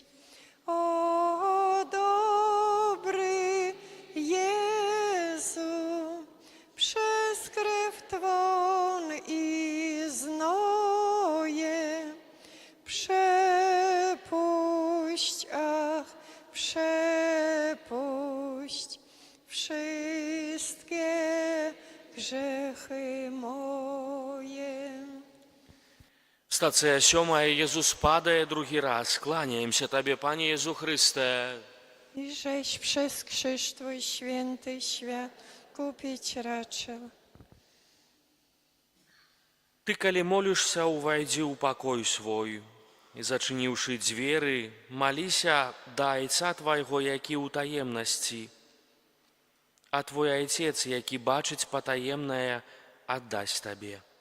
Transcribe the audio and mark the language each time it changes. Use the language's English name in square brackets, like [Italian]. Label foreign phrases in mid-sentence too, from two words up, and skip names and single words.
[Polish] O dobry Jezu, przez krew Twą i znoje przepuść, ach, przepuść wszystkie grzechy moje. [Belarusian] Стацыя 7. Езус падае другі раз. Кланяемся Табе, Пане Езу Хрысте. [Polish] I żeś przez krzyż Twój święty świat kupić raczył. [Belarusian] Ты, калі молішся, увайдзі ў пакой свой, і, зачыніўшы дзверы, маліся да Айца Твайго, які ў таемнасці, а Твой Айцец, які бачыць патаемнае, аддасць Табе.